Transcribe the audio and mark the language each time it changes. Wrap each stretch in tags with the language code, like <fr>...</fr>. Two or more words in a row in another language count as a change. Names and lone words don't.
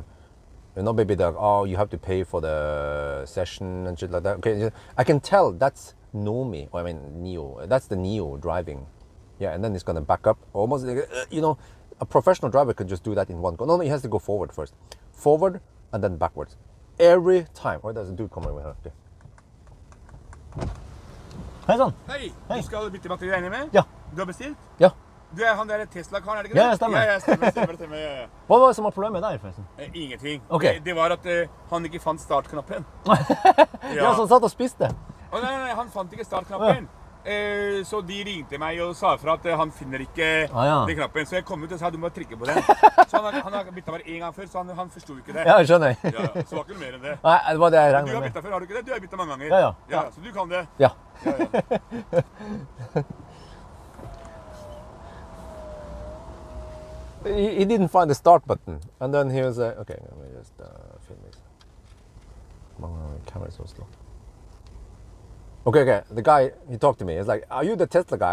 <en>Maybe you have to pay for the session and shit like that. Okay, I can tell that's Nio. That's the Nio driving. Yeah, and then it's gonna back up almost. A professional driver could just do that in one go. No, he has to go forward first, forward and then backwards. every time. Why does the dude come over here?</en> <no>Okay. Hei sann. Hei, Hei. du skal bytte batteri, regner jeg med? Ja. Du har bestilt? Ja. Du er han der Tesla-karen, er det ikke Ja, det? ja, stemmer. Ja, stemmer. Ja. Hva var det som var problemet der, forresten? Ingenting. Ok. Det var at han ikke fant startknappen. Ja, så han satt og spiste. Å, nei, han fant ikke startknappen. Så de ringte meg og sa fra at han finner ikke Ja. den knappen. Så jeg kom ut og sa du må trykke på den. Så han har byttet bare en gang før, så han forstod ikke det. Ja, jeg skjønner. Ja, så var ikke noe mer enn det. Nei, det var det jeg Du regnet har med. byttet før, har du ikke det? Du har byttet mange ganger. Ja. Så du kan det. Ja. Ja.</no> <en>He didn't find the start button, and then he was like, "Okay, let me just film this." My camera is so slow. Okay. The guy, he talked to me. He's like, "Are you the Tesla guy?"</en>